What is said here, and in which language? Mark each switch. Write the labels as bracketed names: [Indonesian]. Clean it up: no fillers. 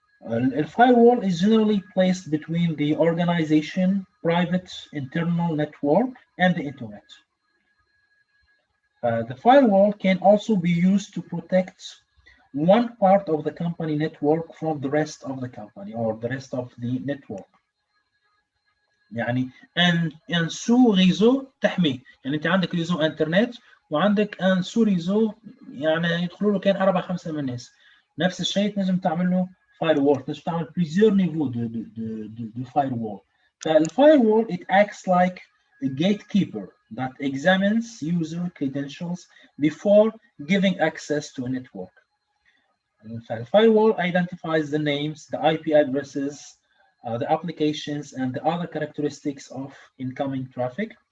[English] A firewall is generally placed between the organization, private internal network, and the internet. The firewall can also be used to protect one part of the company network from the rest of the company or the rest of the network. [Arabic] يعني [French] ان سو ريزو [Arabic] تحميه، يعني انت عندك ريزو انترنت وعندك ان سو ريزو يعني يدخلوا له كان 4 5 من الناس. نفس الشيء تنجم تعمل له فاير وول، تنجم تعمل [French] بليزيور نيفو دو [Arabic] فاير وول. فالفاير وول [English] it acts like a gatekeeper that examines user credentials before giving access to a network. The firewall identifies the names, the IP addresses, the applications, and the other characteristics of incoming traffic.